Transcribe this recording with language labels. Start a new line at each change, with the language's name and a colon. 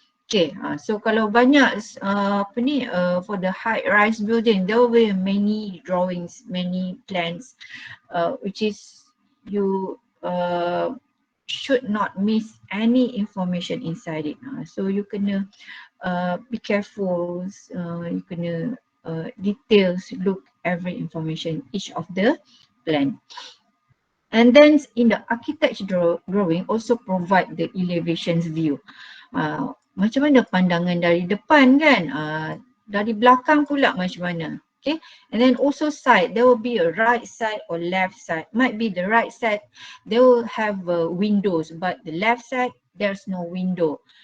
English: Okay, so
Malay: kalau banyak
English: for the high rise building, there will be many drawings, many plans, which is you should not miss any information inside it. So you kena be careful, you kena details, look every information, each of the plan. And then in the architecture drawing also provide the elevations view.
Malay: Macam mana pandangan dari depan kan, dari belakang pula macam mana.
English: Okay, and then also side, there will be a right side or left side. Might be the right side, they will have windows, but the left side, there's no window.